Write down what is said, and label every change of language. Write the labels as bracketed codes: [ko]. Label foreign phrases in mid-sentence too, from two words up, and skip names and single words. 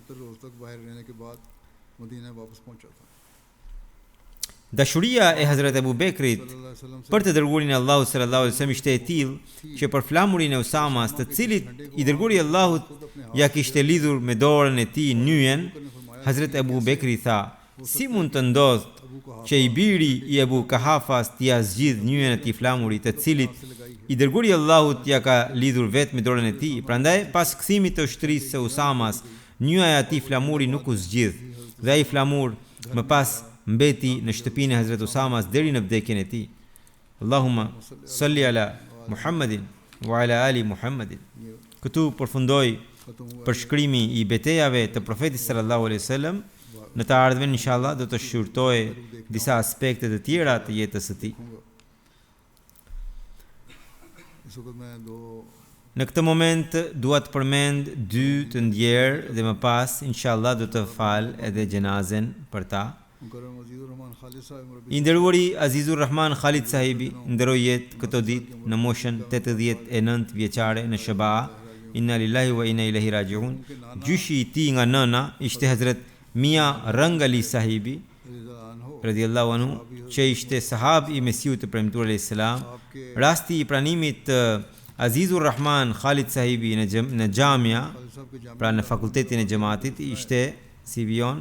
[sq] Dashuria e Hazrat Abu Bekrit për të dërguarin e Allahut [ar] صلى الله عليه وسلم [sq] ishte e tillë që për flamurin e Usamas, të cilit i dërguari i Allahut ja kishte lidhur me dorën e tij nyjen, Hazrat Abu Bekri tha: Si mund të ndodh që i biri i Ebu Kahafas t'ia zgjidh nyjen e tij flamurit, të cilit i dërguari i Allahut ja ka lidhur vetëm me dorën e tij. Prandaj pas kthimit të ushtrisë së Usamas, nyja e atij flamuri nuk u zgjidh dhe ai flamur më pas mbeti në shtëpinë e Hazrat Usamas deri në vdekjen e tij. [ar] اللهم صل على محمد وعلى آل محمد. [sq] Këtu përfundoi përshkrimi i betejave të profetit [ar] صلى الله عليه وسلم. [sq] Në të ardhmen inshallah do të shqyrtoj disa aspekte të tjera të jetës së tij. Në këtë moment dua të përmend dy të ndjerë dhe më pas inshallah do të fal edhe gjenazen për ta. I nderuari Azizur Rahman Khalid sahibi ndroi jetë këto ditë në moshën 89 vjeçare në Shaba. [ar] إنا لله وإنا إليه راجعون. [sq] Gjyshi i tij nga nëna ishte Hazrat Mia Rangali sahibi [ar] رضي الله عنه, [sq] që ishte sahab i Mesiut të premtuar [ar] عليه السلام. [sq] Rasti i pranimit të Azizur Rahman Khalid sahibi në xhamia, pra në fakultetin e xhamatit, ishte si vion.